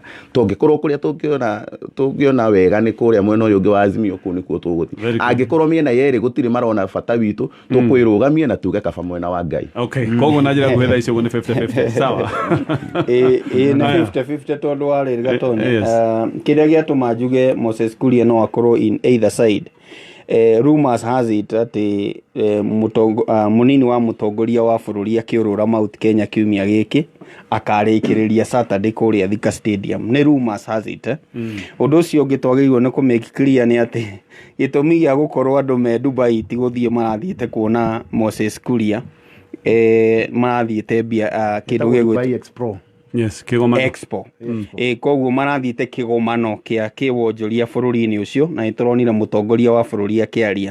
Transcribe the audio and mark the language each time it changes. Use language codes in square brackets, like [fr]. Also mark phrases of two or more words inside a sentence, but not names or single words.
[ki] Tũngĩkorwo kũrĩa tũngĩona wega nĩ kũrĩa mwena ũyũ ũngĩ wa Azimio kũu nĩkuo tũgũthiĩ. Angĩkorwo mĩena yerĩ gũtirĩ marona bata witũ tũkwĩrũgamia na tuge kaba mwena wa Ngai. Koguo na njĩra nguhĩ thaa icio nĩ 50-50 sawa. Nĩ 50-50 tondũ warĩ Gatonyi. Kĩrĩa gĩatũma njuge Moses Kuria no akorwo [en] in either side. Rumors has it [ki] atĩ mũnini wa mũtongoria wa bũrũri akĩũrũra Mount Kenya kiumia gĩkĩ akarĩkĩrĩria Saturday kũrĩa Thika Stadium. [en] Nĩ rumors has it. [ki] Ũndũ ũcio ũngĩ twagĩrĩirwo nĩ kũ-make clear nĩ atĩ gĩtũmi gĩa gũkorwo andũ me Dubai ti gũthiĩ marathiĩte kuona Moses Kuria marathiĩte kĩndũ gĩgwĩtwo [en] Yes, Kigoma Expo. [ki] Koguo marathiĩte kĩgomano kĩa kĩwonjoria bũrũri-inĩ ũcio na nĩtũronire mũtongoria wa bũrũri akĩaria.